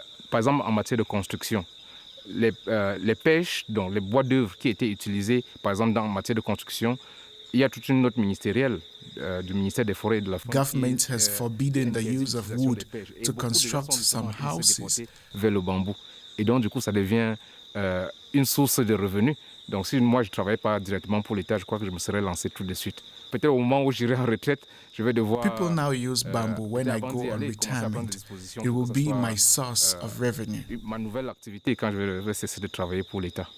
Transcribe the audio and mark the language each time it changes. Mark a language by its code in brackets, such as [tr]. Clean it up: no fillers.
[fr] Par exemple, en matière de construction, les pêches, donc les bois d'œuvre qui étaient utilisés, par exemple, en matière de construction, il y a toute une note ministérielle du ministère des Forêts et de la Faune. [en] Government has forbidden the use of wood to construct some houses. [fr] Vers le bambou. Et donc, du coup, ça devient une source de revenus. Donc, si moi, je ne travaillais pas directement pour l'État, je crois que je me serais lancé tout de suite. Peut-être au moment où j'irai en retraite, je vais devoir... [en] People now use bamboo when I go on retirement. It will be my source of revenue. [fr] Ma nouvelle activité quand je vais cesser de travailler pour l'État.